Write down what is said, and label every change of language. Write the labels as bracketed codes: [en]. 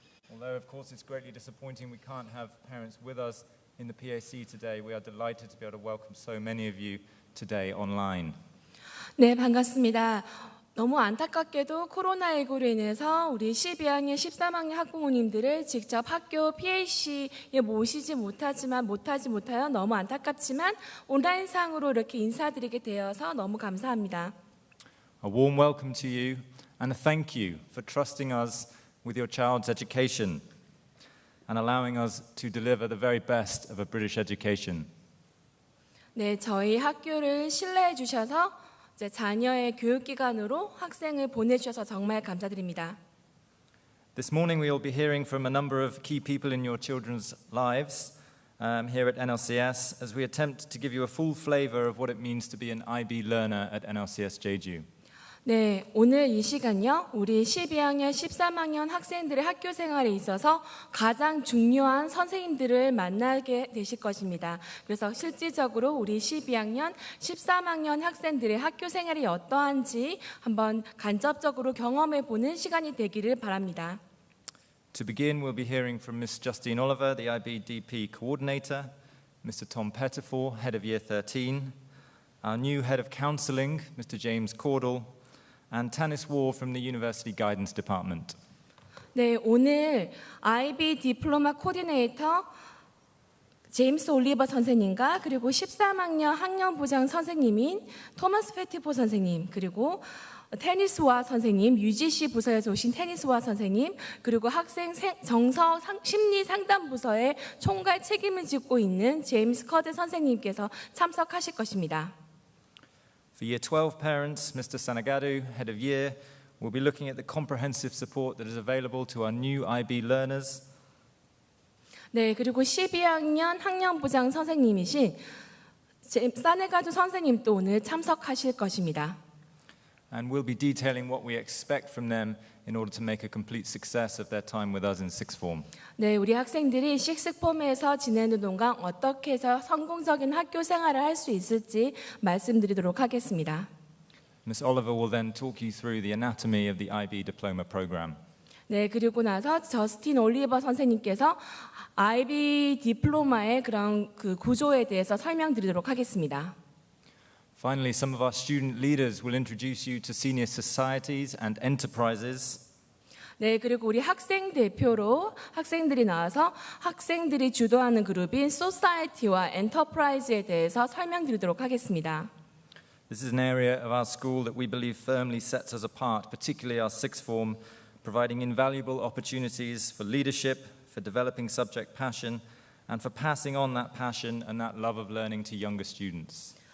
[en] Although of course it's greatly disappointing we can't have parents with us in the PAC today, we are delighted to be able to welcome so many of you today online. [ko] 네, 반갑습니다. 너무 안타깝게도 코로나19로 인해서 우리 12학년, 13학년 학부모님들을 직접 학교 PAC에 모시지 못하여 너무 안타깝지만 온라인상으로 이렇게 인사드리게 되어서 너무 감사합니다. [en] A warm welcome to you and a thank you for trusting us with your child's education and allowing us to deliver the very best of a British education. [ko] 네, 저희 학교를 신뢰해 주셔서 이제 자녀의 교육기관으로 학생을 보내주셔서 정말 감사드립니다. [en] This morning we will be hearing from a number of key people in your children's lives here at NLCS as we attempt to give you a full flavour of what it means to be an IB learner at NLCS Jeju. [ko] 네, 오늘 이 시간요, 우리 12학년, 13학년 학생들의 학교 생활에 있어서 가장 중요한 선생님들을 만나게 되실 것입니다. 그래서 실질적으로 우리 12학년, 13학년 학생들의 학교 생활이 어떠한지 한번 간접적으로 경험해 보는 시간이 되기를 바랍니다. [en] To begin, we'll be hearing from Ms. Justine Oliver, the IBDP coordinator, Mr. Tom Pettifor, head of Year 13, our new head of Counselling, Mr. James Caudle, and Tanis War from the University Guidance Department. [ko] 네, 오늘 IB 디플로마 코디네이터 제임스 올리버 선생님과 그리고 13학년 학년부장 선생님인 토마스 페티포 선생님, 그리고 테니스와 선생님, UGC 부서에서 오신 테니스와 선생님, 그리고 학생 정서 심리 상담 부서의 총괄 책임을 짓고 있는 제임스 커드 선생님께서 참석하실 것입니다. [en] For Year 12 parents, Mr. Sanagadu, head of year, will be looking at the comprehensive support that is available to our new IB learners. [ko] 네, 그리고 12학년 학년부장 선생님이신 사네가두 선생님도 오늘 참석하실 것입니다. [en] And we'll be detailing what we expect from them in order to make a complete success of their time with us in sixth form. [ko] 네, 우리 학생들이 식스폼에서 지내는 동안 어떻게 해서 성공적인 학교 생활을 할 수 있을지 말씀드리도록 하겠습니다. [en] Ms. Oliver will then talk you through the anatomy of the IB diploma program. [ko] 네, 그리고 나서 저스틴 올리버 선생님께서 IB 디플로마의 그런 그 구조에 대해서 설명드리도록 하겠습니다. [en] Finally, some of our student leaders will introduce you to senior societies and enterprises. [ko] 네, 그리고 우리 학생 대표로 학생들이 나와서 학생들이 주도하는 그룹인 Society와 Enterprise에 대해서 설명드리도록 하겠습니다. [en] This is an area of our school that we believe firmly sets us apart, particularly our sixth form, providing invaluable opportunities for leadership, for developing subject passion, and for passing on that passion and that love of learning to younger students.